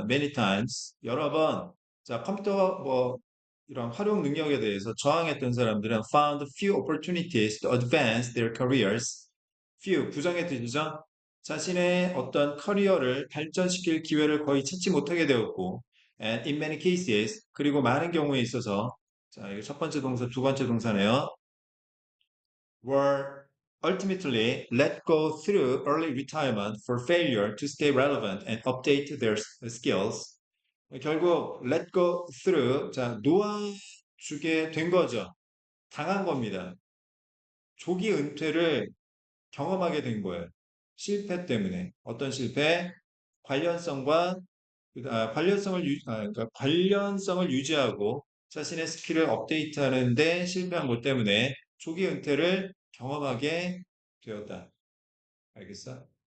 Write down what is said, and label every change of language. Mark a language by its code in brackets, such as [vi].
[en] Many times, [ko] 여러 번, 자, 컴퓨터 이런 활용 능력에 대해서 저항했던 사람들은 [en] found few opportunities to advance their careers. [ko] few, 부정의 뜻이죠. 자신의 어떤 커리어를 발전시킬 기회를 거의 찾지 못하게 되었고, [en] and in many cases, [ko] 그리고 많은 경우에 있어서, 자, 이거 첫 번째 동사, 두 번째 동사네요. [en] were ultimately let go through early retirement for failure to stay relevant and update their skills. [ko] 결국 [en] let go through [ko] 자 놓아주게 된 거죠. 당한 겁니다. 조기 은퇴를 경험하게 된 거예요. 실패 때문에 어떤 실패? 관련성과 그러니까 관련성을 유지하고 자신의 스킬을 업데이트하는데 실패한 것 때문에 조기 은퇴를 경험하게 되었다. 알겠어?